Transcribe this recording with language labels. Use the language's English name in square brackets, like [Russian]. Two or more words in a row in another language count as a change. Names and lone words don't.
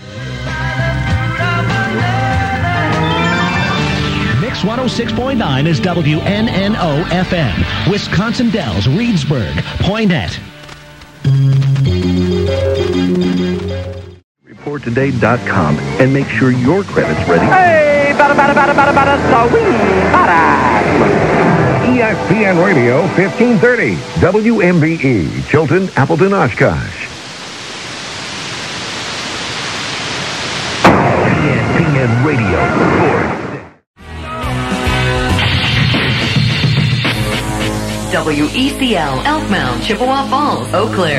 [English] Mix 106.9 is WNNO FM, Wisconsin Dells, Reedsburg, Poinette. ReportToday.com and make sure your credit's ready. Hey, bada, bada, bada, bada, bada, so we bada. ESPN Radio 1530. WMBE, Chilton, Appleton, Oshkosh. ESPN Radio Sports. WECL, Elkmount, Chippewa Falls, Eau Claire.